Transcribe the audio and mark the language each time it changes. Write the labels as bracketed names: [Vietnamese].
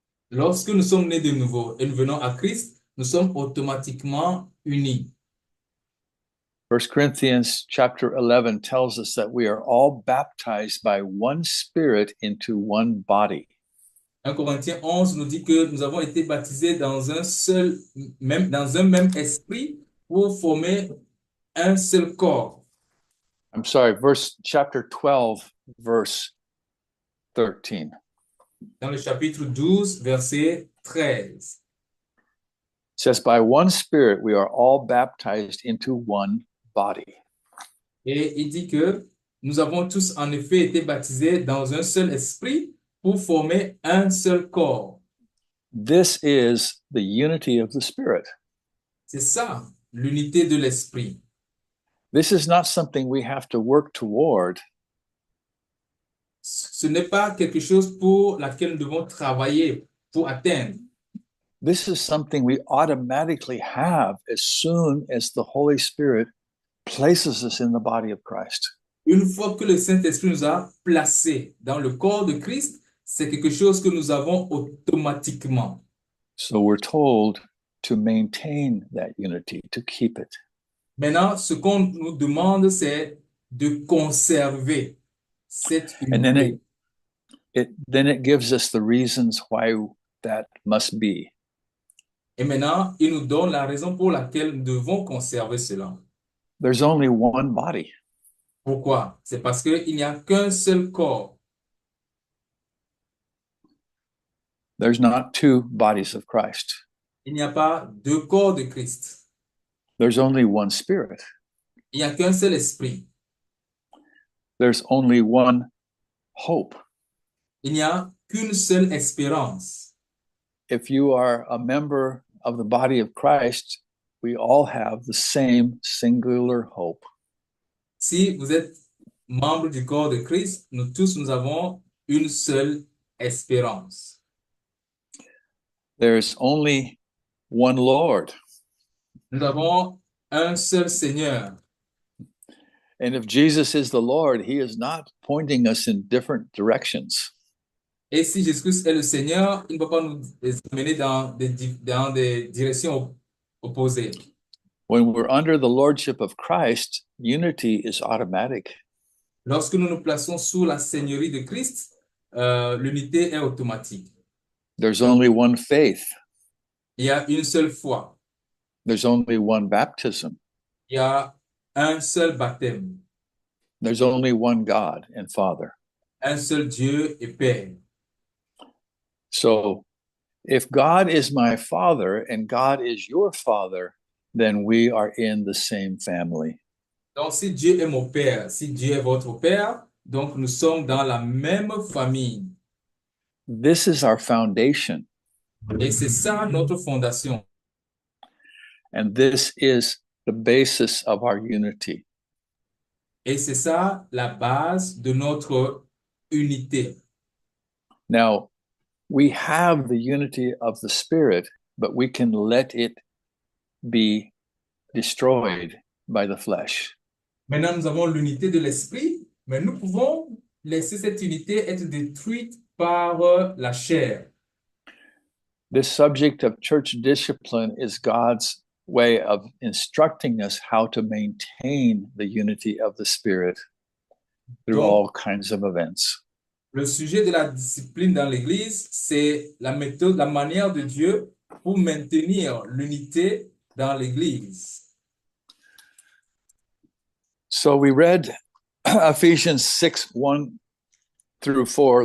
[French] Lorsque nous sommes nés de nouveau et nous venons à Christ, nous sommes automatiquement unis. [English] 1 Corinthians chapter 11 tells us that we are all baptized by one spirit into one body. [French] 1 Corinthiens 11 nous dit que nous avons été baptisés dans un seul, dans un même esprit pour former un seul corps. [English] I'm sorry, chapter 12, verse 13. [French] Dans le chapitre 12, verset 13. [English] It says, by one Spirit we are all baptized into one body. [French] Et il dit que nous avons tous en effet été baptisés dans un seul esprit pour former un seul corps. [English] This is the unity of the Spirit. [French] C'est ça, l'unité de l'esprit. [English] This is not something we have to work toward. [French] Ce n'est pas quelque chose pour laquelle nous devons travailler pour atteindre. [English] This is something we automatically have as soon as the Holy Spirit places us in the body of Christ. [French] Une fois que le Saint-Esprit nous a placés dans le corps de Christ, c'est quelque chose que nous avons automatiquement. [English] So we're told to maintain that unity, to keep it. [French] Maintenant, ce qu'on nous demande, c'est de conserver cette [English] And then [French] unité. [English] it gives us the reasons why that must be. [French] Et maintenant, il nous donne la raison pour laquelle nous devons conserver cela. [English] There's only one body. [French] Pourquoi? C'est parce qu'il n'y a qu'un seul corps. [English] There's not two bodies of Christ. [French] Il n'y a pas deux corps de Christ. [English] There's only one Spirit. [French] Il n'y a qu'un seul esprit. [English] There's only one hope. [French] Il n'y a qu'une seule espérance. [English] If you are a member of the body of Christ, we all have the same singular hope. [French] Si vous êtes membre du corps de Christ, nous tous, nous avons une seule espérance. [English] There's only one Lord. [French] Nous avons un seul Seigneur. [English] And if Jesus is the Lord, he is not pointing us in different directions. [French] Et si Jésus-Christ est le Seigneur, il ne va pas nous amener dans des directions opposées. [English] When we're under the lordship of Christ, unity is automatic. [French] Lorsque nous nous plaçons sous la seigneurie de Christ, l'unité est automatique. [English] There's only one faith. [French] Il y a une seule foi. [English] There's only one baptism. [French] Il y a un seul baptême. [English] There's only one God and Father. [French] Un seul Dieu et Père. [English] So if God is my Father and God is your Father, then we are in the same family. [French] Donc, si Dieu est mon Père, si Dieu est votre Père, donc nous sommes dans la même famille. [English] This is our foundation. [French] Et c'est ça notre fondation. [English] And this is the basis of our unity. [French] Et c'est ça la base de notre unité. [English] Now, we have the unity of the Spirit, but we can let it be destroyed by the flesh. [French] Maintenant, nous avons l'unité de l'esprit, mais nous pouvons laisser cette unité être détruite par la chair. [English] This subject of church discipline is God's way of instructing us how to maintain the unity of the Spirit through [French] Donc, [English] all kinds of events. [French] le sujet de la discipline dans l'Église, c'est la méthode, la manière de Dieu pour maintenir l'unité dans l'Église. [English] So we read Ephesians 6, 1 through 4.